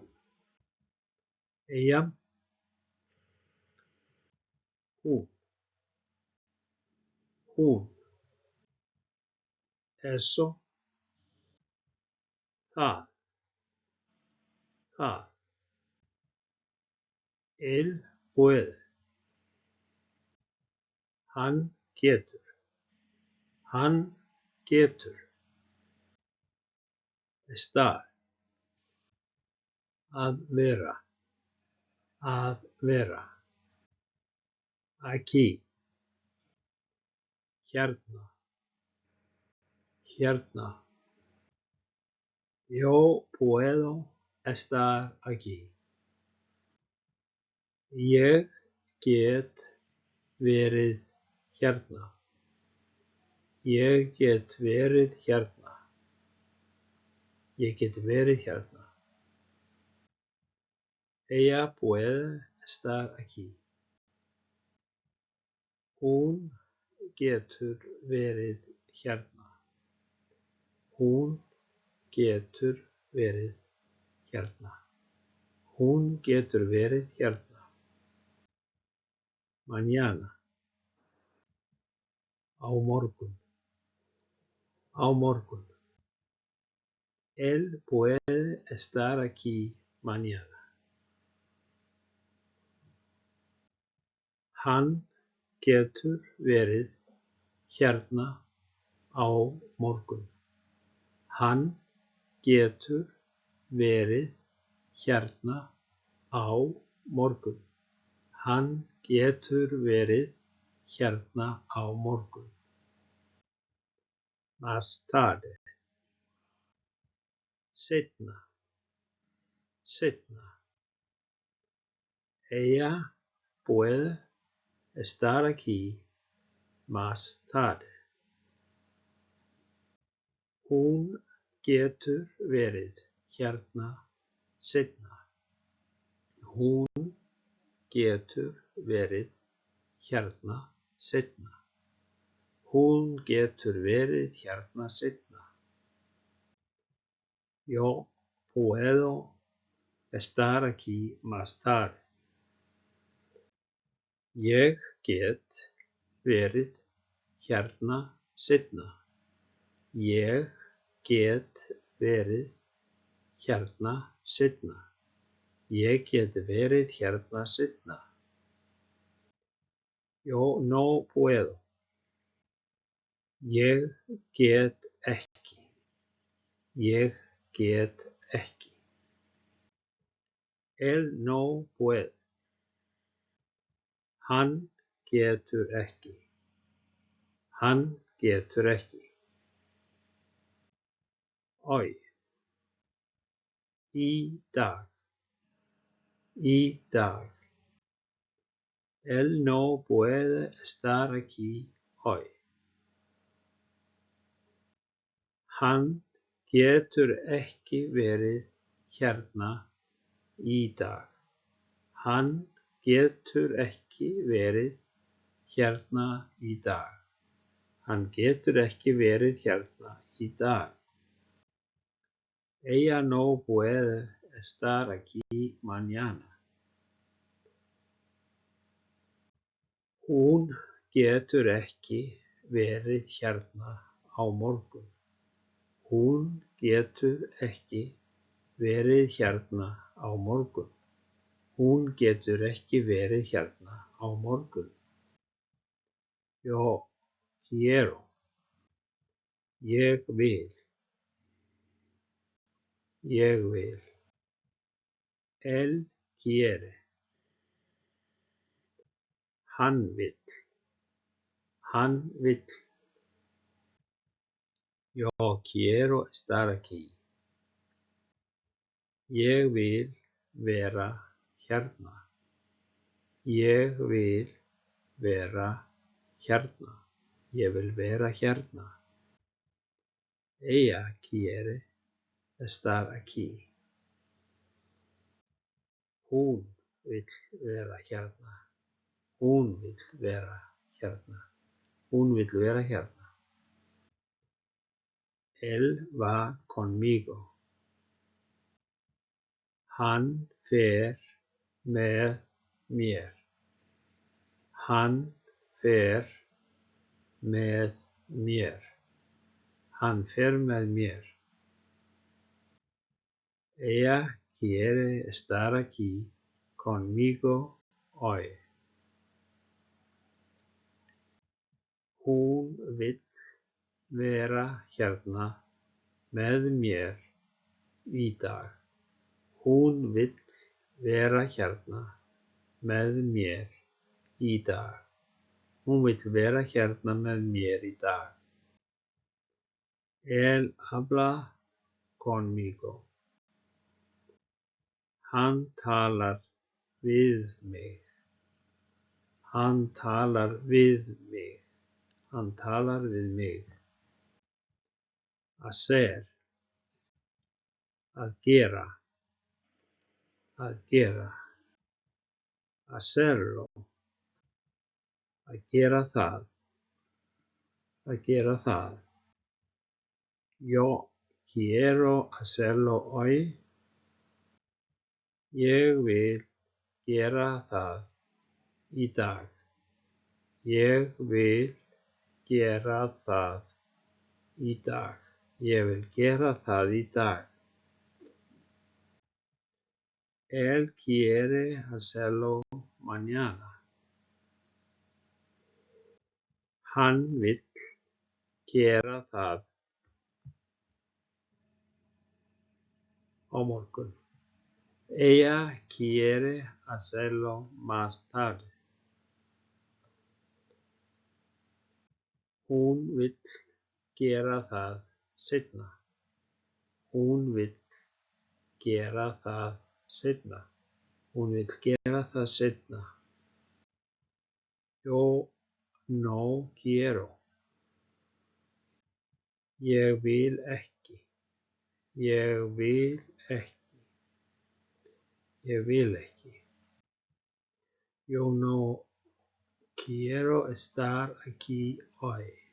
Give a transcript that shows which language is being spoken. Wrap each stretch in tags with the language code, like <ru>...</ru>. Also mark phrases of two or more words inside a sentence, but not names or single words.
<es>Ella. Hún.</es> <is>Hún. Eso. Það. Það.</is> <es>Él puede.</es> <is>Hann getur. Hann getur. Estar. Að vera. Að vera.</is> <es>Aquí. Hérna.</es> <is>Hérna.</is> <es>Yo puedo estar aquí.</es> <is>Ég get verið hérna. Ég get verið hérna. Ég get verið hérna.</is> <es>Ella puede estar aquí.</es> <is>Hún getur verið hérna. Hún getur verið hérna. Hún getur verið hérna. Mañana. Á morgun. Á morgun.</is> <es>Él puede estar aquí mañana.</es> <is>Hann getur verið hérna á morgun. Hann getur verið hérna á morgun. Hann getur verið hérna á morgun.</is> <es>Más tarde.</es> <is>Seinna. Seinna.</is> <es>Ella puede estar aquí más tarde.</es> <is>Hún getur verið hérna seinna. Hún getur verið hérna seinna. Hún getur verið hérna seinna.</is> <es>Yo puedo estar aquí más tarde.</es> <is>Ég get verið hérna seinna. Ég get verið hérna seinna. Ég get verið hérna seinna.</is> <es>Yo no puedo.</es> <is>Ég get ekki. Ég get ekki.</is> <es>Él no puede.</es> <is>Hann getur ekki. Hann getur ekki. Hoy. Í dag. Í dag.</is> <es>Él no puede estar aquí hoy.</es> <is>Hann getur ekki verið hérna í dag. Hann getur ekki verið hérna í dag. Hann getur ekki verið hérna í dag.</is> <es>Ella no puede estar aquí mañana.</es> <is>Hún getur ekki verið hérna á morgun. Hún getur ekki verið hérna á morgun. Hún getur ekki verið hérna á morgun.</is> <es>Yo quiero.</es> <is>Ég vil. Ég vil.</is> <es>Él quiere.</es> <is>Hann vill. Hann vill.</is> <es>Yo quiero estar aquí.</es> <is>Ég vil vera hérna. Ég vil vera hérna. Ég vil vera hérna.</is> <es>Ella quiere estar aquí.</es> <is>Hún vill vera hérna. Hún vill vera hérna. Hún vill vera hérna.</is> <es>Él va conmigo.</es> <is>Hann fer með mér. Hann fer með mér. Hann fer með mér.</is> <es>Ella quiere estar aquí conmigo hoy.</es> <is>Hún vill vera hérna með mér í dag. Hún vill vera hérna með mér í dag. Hún vill vera hérna með mér í dag.</is> <es>Él habla conmigo.</es> <is>Hann talar við mig. Hann talar við mig. Hann talar við mig. Hacer. Að gera. Að gera. Hacerlo. Að gera það. Að gera það.</is> <es>Yo quiero hacerlo hoy.</es> <is>Ég vil gera það í dag. Ég vil gera það í dag. Ég vil gera það í dag.</is> <es>Él quiere hacerlo mañana.</es> <is>Hann vill gera það á morgun.</is> <es>Ella quiere hacerlo más tarde.</es> <is>Hún vill gera það seinna. Hún vill gera það seinna. Hún vill gera það seinna.</is> <es>Yo no quiero.</es> <is>Ég vil ekki. Ég vil ekki. Ég vil ekki.</is> <es>Yo no quiero estar aquí hoy.</es>